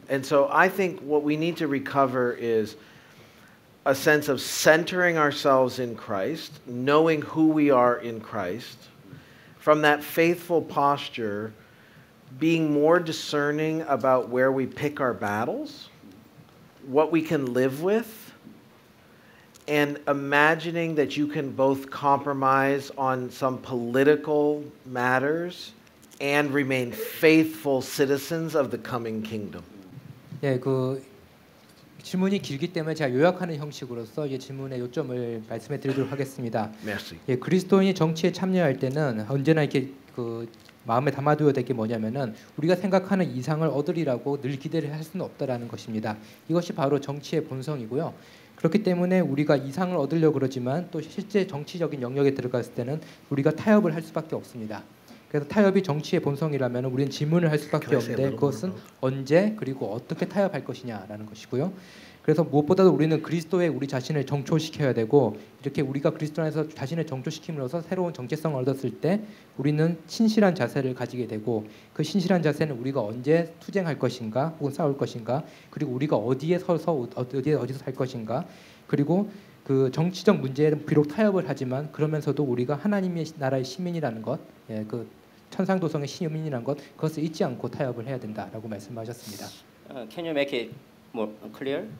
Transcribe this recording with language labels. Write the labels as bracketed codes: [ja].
[en] And so I think what we need to recover is a sense of centering ourselves in Christ, knowing who we are in Christ, from that faithful posture, being more discerning about where we pick our battles, what we can live with, and imagining that you can both compromise on some political matters and remain faithful citizens of the coming kingdom. [ko] 예, 그 질문이 길기 때문에 제가 요약하는 형식으로서 이 질문의 요점을 말씀해 드리도록 하겠습니다. [fr] Merci. [ko] 예, 그리스도인이 정치에 참여할 때는 언제나 이렇게 그 마음에 담아두어야 될 게 뭐냐면은 우리가 생각하는 이상을 얻으리라고 늘 기대를 할 수는 없다라는 것입니다. 이것이 바로 정치의 본성이고요. 그렇기 때문에 우리가 이상을 얻으려고 그러지만 또 실제 정치적인 영역에 들어갔을 때는 우리가 타협을 할 수밖에 없습니다. 그래서 타협이 정치의 본성이라면 우리는 질문을 할 수밖에 없는데 그것은 언제 그리고 어떻게 타협할 것이냐라는 것이고요. 그래서 무엇보다도 우리는 그리스도에 우리 자신을 정초시켜야 되고 이렇게 우리가 그리스도 안에서 자신을 정초시킴으로써 새로운 정체성을 얻었을 때 우리는 신실한 자세를 가지게 되고 그 신실한 자세는 우리가 언제 투쟁할 것인가 혹은 싸울 것인가 그리고 우리가 어디에 서서 어디서 살 것인가 그리고 그 정치적 문제에는 비록 타협을 하지만 그러면서도 우리가 하나님의 나라의 시민이라는 것, 예, 그 천상도성의 시민이라는 것 그것을 잊지 않고 타협을 해야 된다라고 말씀하셨습니다. [en] Can you make it more clear?